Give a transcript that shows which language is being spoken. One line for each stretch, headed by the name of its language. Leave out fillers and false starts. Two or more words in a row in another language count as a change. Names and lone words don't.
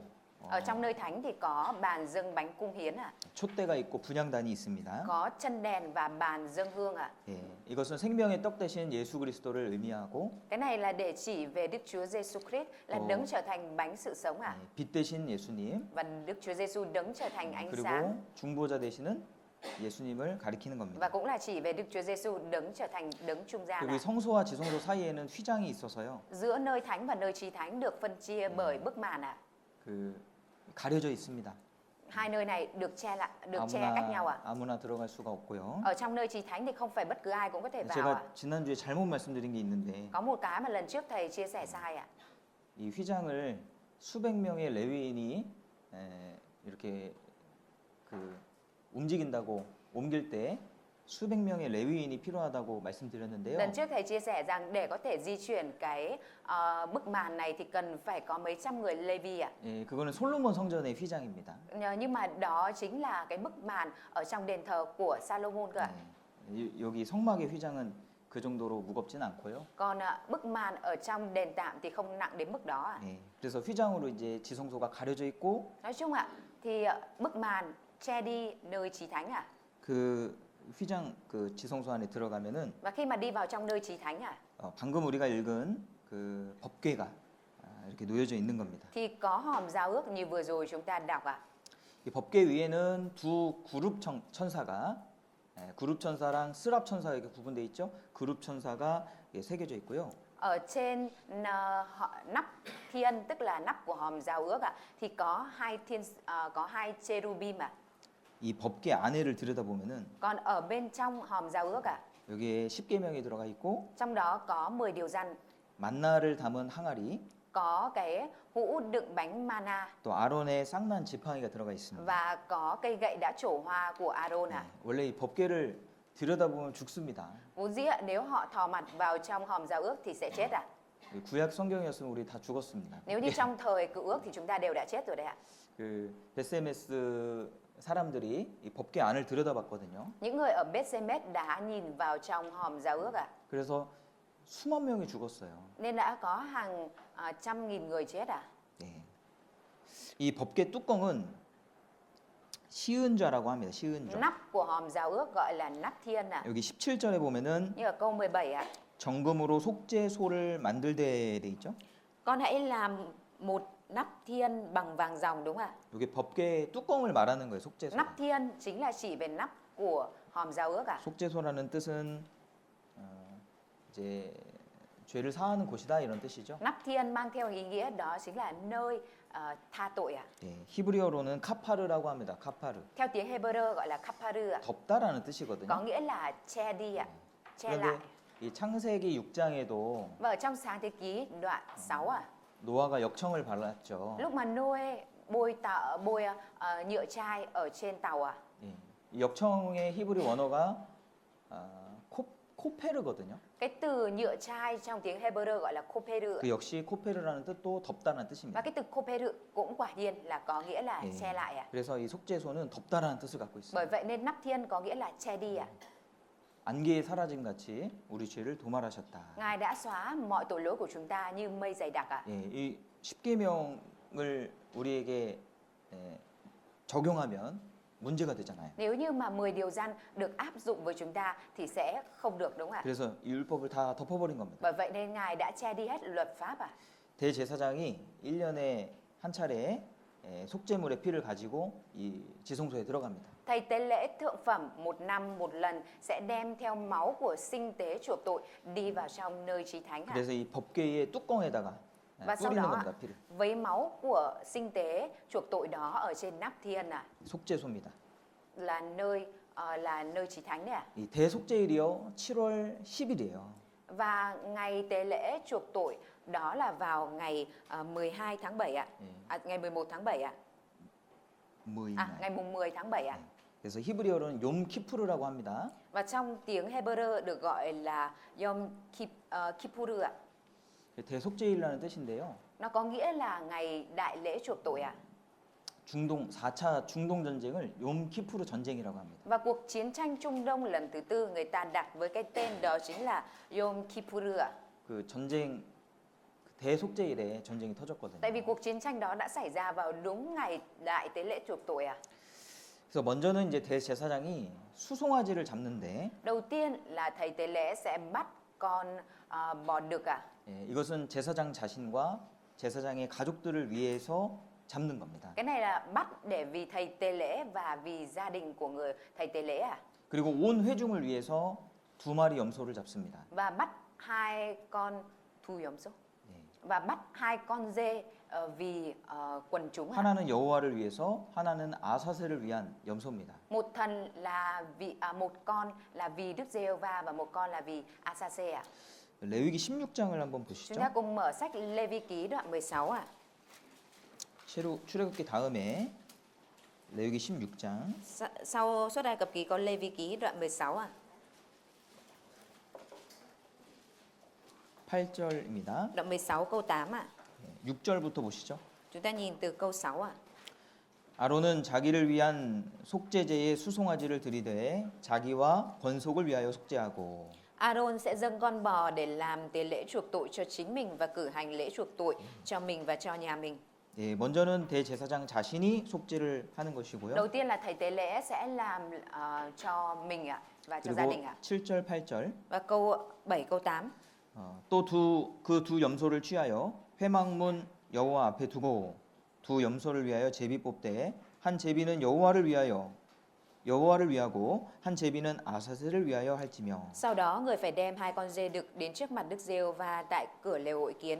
Vietnamese: Ở trong nơi thánh thì có bàn dâng bánh cung hiến ạ,
Korean: 촛대가 있고 분향단이 있습니다.
Vietnamese: có chân đèn và bàn dâng hương ạ.
Korean: 예, 이것은 생명의 떡 대신 예수 그리스도를 의미하고
Vietnamese: Cái này là để chỉ về Đức Chúa Giêsu Christ là đấng trở thành bánh sự sống ạ.
Korean: 예, 빛 대신 예수님
Vietnamese: Và Đức Chúa Giêsu đấng trở thành ánh sáng.
Korean: 그리고 중보자 되시는 예수님을 가리키는 겁니다.
Vietnamese: Và cũng là chỉ về Đức Chúa Giêsu đấng trở thành đấng trung gian
Korean: 그리고
Vietnamese: ạ.
Korean: 이 성소와 지성소 사이에는 휘장이 있어서요.
Vietnamese: Giữa nơi thánh và nơi chí thánh được phân chia bởi bức màn ạ.
Korean: 그 가려져 있습니다.
Vietnamese: Hai nơi này được che cách nhau ạ.
Korean: 아무나 들어갈 수가 없고요.
Vietnamese: Ở trong nơi chí thánh thì không phải bất cứ ai cũng có thể vào ạ.
Korean: 제가 지난주에 잘못 말씀드린 게 있는데
Vietnamese: Có một cái mà lần trước thầy chia sẻ sai ạ.
Korean: 이 휘장을 수백 명의 레위인이 이렇게 그 움직인다고 옮길 때 수백 명의 레위인이 필요하다고 말씀드렸는데요.
Vietnamese: Lần trước thầy chia sẻ rằng để có thể di chuyển cái bức màn này thì cần phải có mấy trăm người Lê-vi ạ.
Korean: 예, 그거는 솔로몬 성전의 휘장입니다.
Vietnamese: Nhưng mà đó chính là cái bức màn ở trong đền thờ của Salomon cơ ạ.
Korean: 여기 성막의 휘장은 그 정도로 무겁진 않고요.
Vietnamese: Còn bức màn ở trong đền tạm thì không nặng đến mức đó ạ.
Korean: 예, 그래서 휘장으로 이제 지성소가 가려져 있고
Vietnamese: Nói chung ạ thì bức màn che đi nơi chí thánh ạ.
Korean: 그 휘장 그 지성소 안에 들어가면은
Vietnamese: Và khi mà đi vào trong nơi chí thánh ạ
Korean: 방금 우리가 읽은 그 법궤가 이렇게 놓여져 있는 겁니다.
Vietnamese: thì có hòm giao ước như vừa rồi chúng ta đọc ạ.
Korean: 이 법궤 위에는 두 그룹 천사가 그룹 천사랑 스랍 천사가 이렇게 구분되어 있죠. 그룹 천사가 새겨져 있고요.
Vietnamese: Ở trên nắp thiên tức là nắp của hòm giao ước ạ thì có hai cherubim ạ.
Korean: 이 법궤 안에를 들여다보면은
Vietnamese: Còn ở bên trong hòm giao ước ạ
Korean: 여기에 10계명이 들어가 있고
Vietnamese: trong đó có 10 điều răn,
Korean: 만나를 담은 항아리,
Vietnamese: có cái hũ đựng bánh mana
Korean: 또 아론의 쌍난 지팡이가 들어가 있습니다.
Vietnamese: và có cây gậy đã trổ hoa của Aaron ạ.
Korean: 원래 이 법궤를 들여다보면 죽습니다.
Vietnamese: Vốn dĩ ạ, nếu họ thò mặt vào trong hòm giao ước thì sẽ chết ạ.
Korean: 구약 성경이었으면 우리 다 죽었습니다.
Vietnamese: Nếu như trong thời cựu ước thì chúng ta đều đã chết rồi đấy ạ.
Korean: 그 베세메스 사람들이 이 법궤 안을 들여다봤거든요.
Vietnamese: Những người ở Bethsemes đã nhìn vào trong hòm giao ước ạ.
Korean: 그래서 수만 명이 죽었어요.
Vietnamese: Nên đã có hàng trăm nghìn người chết ạ.
Korean: 네. 이 법궤 뚜껑은 시은좌라고 합니다. 시은좌.
Vietnamese: Nắp của hòm giao ước gọi là nắp thiên ạ.
Korean: 여기 17절에 보면은
Vietnamese: Như ở câu 17 ạ.
Korean: 정금으로 속죄소를 만들되 돼 있죠.
Vietnamese: Con hãy làm một nắp thiên bằng vàng ròng đúng không ạ?
Korean: 여기 법궤 뚜껑을 말하는 거예요. 속죄소.
Vietnamese: Nắp thiên chính là chỉ về nắp của hòm giao ước ạ.
Korean: 속죄소라는 뜻은 이제 죄를 사하는 곳이다 이런 뜻이죠.
Vietnamese: Nắp thiên mang theo ý nghĩa đó chính là nơi tha tội ạ.
Korean: 예, 히브리어로는 카파르라고 합니다. 카파르.
Vietnamese: Theo tiếng Hebrew gọi là kaparu ạ.
Korean: 덮다라는 뜻이거든요.
Vietnamese: Có nghĩa là che đi ạ, che lại.
Korean: 그런데 이 창세기 6장에도
Vietnamese: Và ở trong sáng thế ký đoạn 6 ạ.
Korean: 노아가 역청을 발랐죠.
Vietnamese: Lúc mà Noe bôi nhựa chai ở trên tàu ạ.
Korean: 예, 이 역청의 히브리 원어가 코페르거든요.
Vietnamese: Cái từ nhựa chai trong tiếng Hebrew gọi là koperu.
Korean: 그 역시 코페르라는 뜻도 덮다라는
Vietnamese: Và
Korean: 뜻입니다.
Vietnamese: cái từ koperu cũng quả nhiên là có nghĩa là
Korean: 예,
Vietnamese: che lại ạ.
Korean: 그래서 이 속죄소는 덮다라는 뜻을 갖고
Vietnamese: Bởi
Korean: 있어요.
Vietnamese: vậy nên nắp thiên có nghĩa là che đi ạ.
Korean: 안개에 사라짐 같이 우리 죄를 도말하셨다.
Vietnamese: Ngài đã xóa mọi tội lỗi của chúng ta như mây dày đặc ạ.
Korean: 예, 이 십계명을 우리에게 적용하면 문제가 되잖아요.
Vietnamese: Nếu như mà 10 điều răn được áp dụng với chúng ta thì sẽ không được, đúng không ạ?
Korean: 그래서 이 율법을 다 덮어버린 겁니다.
Vietnamese: Bởi vậy nên Ngài đã che đi hết luật pháp à?
Korean: 대제사장이 1년에 한 차례 속죄물의 피를 가지고 이 지성소에 들어갑니다.
Vietnamese: Thầy tế lễ thượng phẩm một năm một lần sẽ đem theo máu của sinh tế chuộc tội đi vào trong nơi chí thánh ạ.
Korean: 그래서 이 법궤의 뚜껑에다가
Vietnamese: Và sau
Korean: 뿌리는
Vietnamese: đó
Korean: 겁니다. 피를.
Vietnamese: với máu của sinh tế chuộc tội đó ở trên nắp thiên ạ,
Korean: 속죄소입니다.
Vietnamese: là nơi chí thánh đấy ạ.
Korean: 이 대속죄일이요 7월 10일이에요.
Vietnamese: Và ngày tế lễ chuộc tội đó là vào ngày 12 tháng 7 ạ. Ngày 11 tháng 7 ạ.
Korean: 10일.
Vietnamese: Ngày mùng 10 tháng 7 ạ.
Korean: 그래서 히브리어로는 욤키푸르라고 합니다.
Vietnamese: Và trong tiếng Hebrew được gọi là Yom Kippur ạ.
Korean: 대속죄일이라는 뜻인데요.
Vietnamese: Nó có nghĩa là ngày đại lễ chuộc tội ạ.
Korean: 중동 4차 중동 전쟁을 욤키푸르 전쟁이라고 합니다.
Vietnamese: Và cuộc chiến tranh Trung Đông lần thứ tư người ta đặt với cái tên đó chính là Yom Kippur ạ.
Korean: 그 전쟁 대속죄일에 전쟁이 터졌거든요.
Vietnamese: Tại vì cuộc chiến tranh đó đã xảy ra vào đúng ngày đại tế lễ chuộc tội ạ.
Korean: 그래서 먼저는 이제 대제사장이 수송아지를 잡는데
Vietnamese: Đầu tiên là thầy tế lễ sẽ bắt con bò đực ạ.
Korean: 이것은 제사장 자신과 제사장의 가족들을 위해서 잡는 겁니다.
Vietnamese: Cái này là bắt để vì thầy tế lễ và vì gia đình của người thầy tế lễ ạ.
Korean: 그리고 온 회중을 위해서 2마리 염소를 잡습니다.
Vietnamese: Và bắt hai con thu yếm số. Và bắt hai con dê vì quần chúng ạ.
Korean: 하나는 여호와를 위해서, 하나는 아사셀을 위한 염소입니다.
Vietnamese: Một thần là vì một con là vì Đức Giê-hô-va và một con là vì Asa-sê ạ.
Korean: 레위기 16장을 한번
Vietnamese: Chúng ta
Korean: 보시죠.
Vietnamese: cùng mở sách Lê-vi ký đoạn 16 ạ.
Korean: 출애굽기 다음에 레위기 16장
Vietnamese: Sau Xuất Ai Cập ký có Lê-vi ký đoạn 16 ạ.
Korean: 8절입니다.
Vietnamese: Đoạn 16 câu 8 ạ.
Korean: 6절부터 보시죠.
Vietnamese: Chúng ta nhìn từ câu 6 ạ.
Korean: 아론은 자기를 위한 속죄제의 수송아지를 들이되 자기와 권속을 위하여 속죄하고
Vietnamese: Aaron sẽ dâng con bò để làm tế lễ chuộc tội cho chính mình và cử hành lễ chuộc tội cho mình và cho nhà mình.
Korean: 먼저는 대제사장 자신이 속죄를 하는 것이고요.
Vietnamese: Đầu tiên là thầy tế lễ sẽ làm cho mình ạ và cho gia
Korean: 그리고
Vietnamese: đình ạ.
Korean: 7절, 8절
Vietnamese: Và câu 7, câu 8.
Korean: 또 그 두 염소를 취하여 회막문 여호와 앞에 두고 두 염소를 위하여 제비 뽑되 한 제비는 여호와를 위하고 한 제비는 아사셀을 위하여 할지며.
Vietnamese: Sau đó người phải đem hai con dê đực đến trước mặt Đức Giê-hô-va tại cửa lều hội kiến.